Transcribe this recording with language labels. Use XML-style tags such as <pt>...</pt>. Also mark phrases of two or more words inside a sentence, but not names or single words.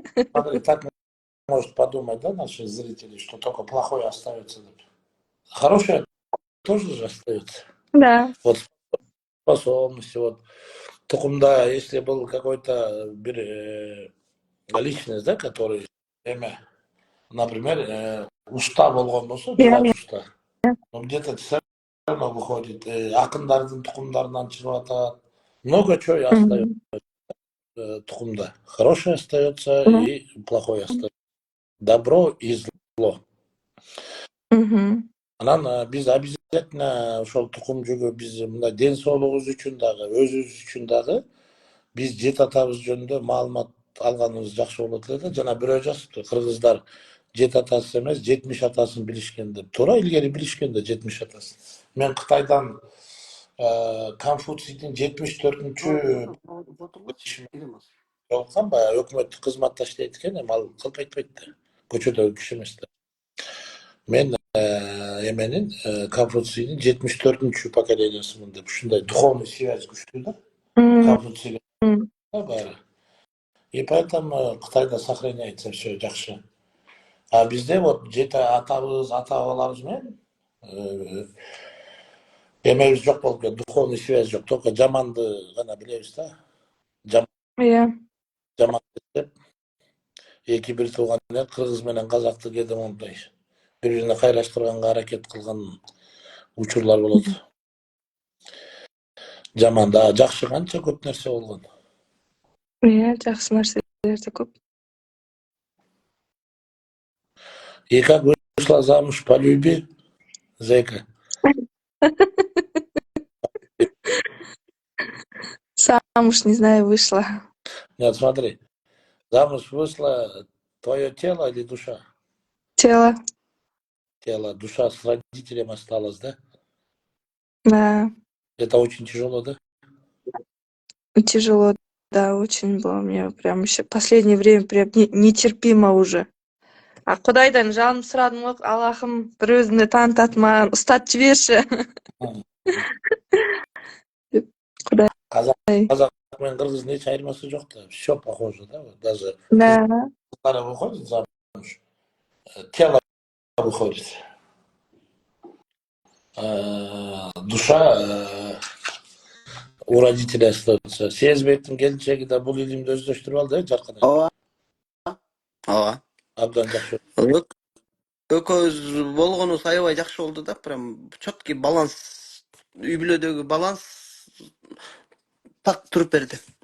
<ru>Смотри, так может подумать, да, наши зрители, что только плохое остается. Хорошее тоже же остается. Да. Вот способности, вот тукумда, если был какой-то личность, да, который, например,</ru> <ky>уста болгон болсо, жыгач уста.</ky> <ru>Но где-то все равно выходит,</ru> <ky>акындардын тукумдарынан чыгып атат.</ky> <ru>Много чего остается тукумда. Хорошее остается и плохое остается. Добро и зло.</ru> <ky>Анан биз обязательно ошол тукум жүгү биз мындай ден соолугубуз үчүн дагы, өзүбүз үчүн дагы биз жет атабыз жөнүндө маалымат алганыбыз жакшы болот эле да. Жана бирөө жазыптыр, кыргыздар жет атасы эмес, 70 атасын билишкен деп. Туура, илгери билишкен да 70 атасын. Мен Кытайдан Конфуцийдин 74-чү жолуккан, баягы өкмөттүк кызматта иштейт экен, эми ал кылп айтпайт да. Көчөдөгү киши эмес да. Мен эменин Конфуцийдин 74-чү поколениясымын деп, ушундай</ky> <ru>духовный связь</ru> <ky>күчтүү да. Конфуцийге баары.</ky> <ru>И поэтому Кытайда сохраняется все жакшы.</ru> <ky>А бизде вот жете атабыз, ата-бабаларыбыз менен эмебиз жок болуп кетти,</ky> <ru>духовный связь</ru> <ky>жок, только жаманды гана билебиз да. Жаман деп эки бир тууган эле кыргыз менен казакты кээде мондай бири-бирине кайраштырганга аракет кылган учурлар болот. Жаман да, жакшы канча көп нерсе болгон. Жакшы нерселер да көп.</ky> <ru>И как вышла замуж по любви, зэка? Замуж, не знаю, вышла. Нет, смотри, замуж вышла твое тело или душа? Тело. Тело, душа с родителем осталась, да? Да. Это очень тяжело, да? Тяжело, да, очень было мне прям еще последнее время прям нетерпимо уже.</ru> <ky>А Кудайдан жаным сурадым, Аллахым, бір өзүңдү таанытатман, устатып жиберши. Казак менен кыргыздын эч айырмасы жок да.</ky> <ru>Все похоже, да? Даже кыздары выходит замуж. тело выходит. Душа у родителей остается.</ru> <ky>Сезбектин келинчеги да бул илимди өздөштүрүп алды, Жаркын айым. Ооба. Ооба. Абдан жакшы. Экөөбүз болгонубуз аябай жакшы болду да.</ky> <ru>Прям четкий</ru> <ky>баланс, үй бүлөдөгү баланс так туруп берди.</ky>